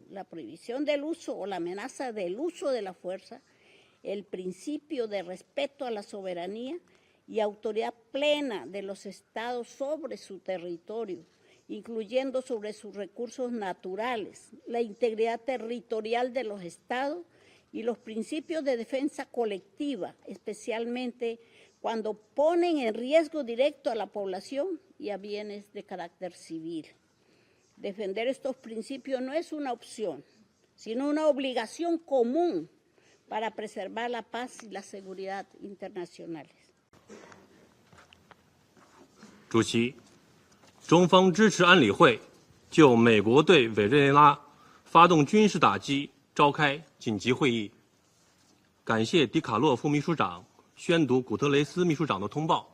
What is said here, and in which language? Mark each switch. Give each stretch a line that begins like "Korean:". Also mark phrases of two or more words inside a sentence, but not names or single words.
Spanish: del uso o la amenaza del uso de la fuerza, el principio de respeto a la soberanía y autoridad plena de los estados sobre su territorio, incluyendo sobre sus recursos naturales, la integridad territorial de los estados y los principios de defensa colectiva, especialmente cuando ponen en riesgo directo a la población y a bienes de carácter civil. Defender estos principios no es una opción, sino una obligación común para preservar la paz y la seguridad internacionales.
Chinese: 主席，中方支持安理会就美国对委内瑞拉发动军事打击召开紧急会议。感谢迪卡洛副秘书长宣读古特雷斯秘书长的通报。